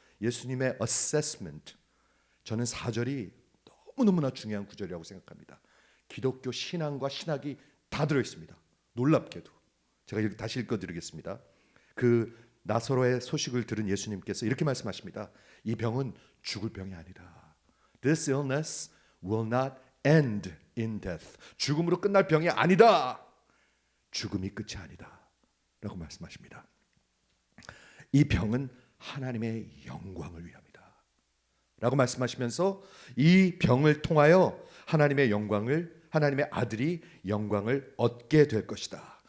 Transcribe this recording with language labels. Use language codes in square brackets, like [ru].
[ko] 예수님의 assessment. 저는 4절이 너무너무나 중요한 구절이라고 생각합니다. 기독교 신앙과 신학이 다 들어있습니다. 놀랍게도. 제가 여기 다시 읽어드리겠습니다. 그 나사로의 소식을 들은 예수님께서 이렇게 말씀하십니다. 이 병은 죽을 병이 아니다. [en] This illness will not end in death. [ko] 죽음으로 끝날 병이 아니다. 죽음이 끝이 아니다. 라고 말씀하십니다. 이 병은 하나님의 영광을 위함이다. 라고 말씀하시면서 이 병을 통하여 하나님의 영광을, 하나님의 아들이 영광을 얻게 될 것이다.